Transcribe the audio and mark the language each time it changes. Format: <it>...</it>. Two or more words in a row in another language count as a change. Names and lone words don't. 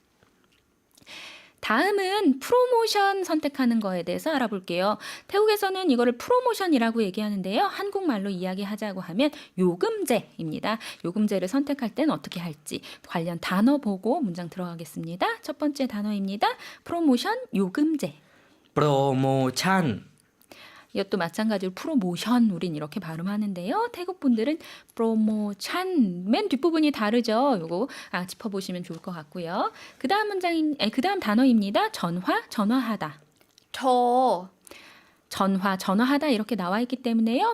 <ko>다음은 프로모션 선택하는 거에 대해서 알아볼게요. 태국에서는 이거를 프로모션이라고 얘기하는데요. 한국말로 이야기하자고 하면 요금제입니다. 요금제를 선택할 때는 어떻게 할지 관련 단어 보고 문장 들어가겠습니다. 첫 번째 단어입니다. 프로모션, 요금제.</ko> <th>โปรโมชั่น</th> <ko>이것도 마찬가지로 프로모션, 우린 이렇게 발음하는데요. 태국 분들은 프로모션, 맨 뒷부분이 다르죠. 요거 짚어보시면 좋을 것 같고요. 그 다음 단어입니다. 전화, 전화하다.</ko> <th>โทร</th> <ko>전화, 전화하다 이렇게 나와 있기 때문에요.</ko>